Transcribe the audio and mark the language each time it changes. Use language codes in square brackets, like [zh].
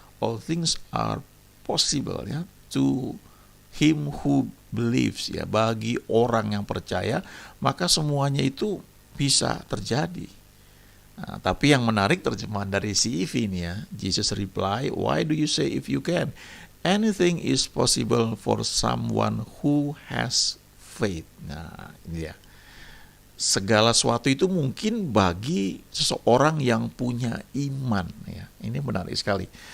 [en] All things are possible ya. To him who believes [id] ya, bagi orang yang percaya maka semuanya itu bisa terjadi. Nah, tapi yang menarik terjemahan dari CEV ini ya. [en] Jesus reply, why do you say if you can? Anything is possible for someone who has faith. [id] Nah, ini ya. Segala sesuatu itu mungkin bagi seseorang yang punya iman ya. Ini menarik sekali.